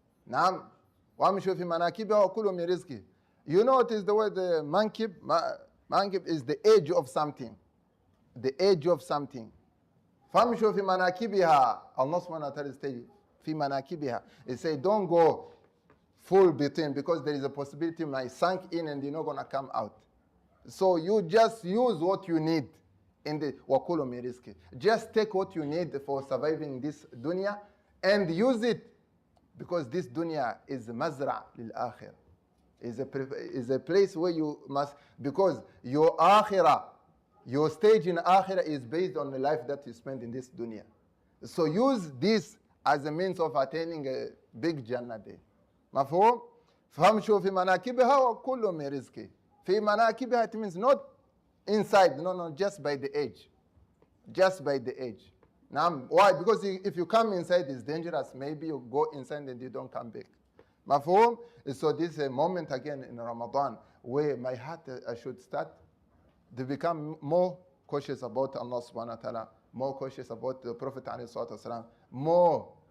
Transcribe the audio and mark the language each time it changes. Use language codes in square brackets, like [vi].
[ar] نعم وامشوا في مناكبها وكلوا من رزقه. [en] You know it is the word mankib. Mankib is the edge of something. The edge of something. [ar] فامشوا في مناكبها. [en] Allah subhanahu wa ta'ala says [ar] في مناكبها. [en] It says don't go full between, because there is a possibility you might sink in and you're not going to come out. So you just use what you need. In the wakulu min rizqi. Just take what you need for surviving this dunya and use it, because this dunya is mazra lil akhirah. Is a place where you must, because your akhirah, your stage in akhirah is based on the life that you spend in this dunya. So use this as a means of attaining a big Jannah day. [ar] مفهوم؟ فامشوا في مناكبها وكلوا من رزقه. في مناكبها, [en] it means not inside, no, just by the edge. Just by the edge. Now, why? Because if you come inside, it's dangerous. Maybe you go inside and you don't come back. Mafhum? So this is a moment again in Ramadan where my heart should start to become more cautious about Allah subhanahu wa ta'ala, more cautious about the Prophet alayhi salatu wasalam, more.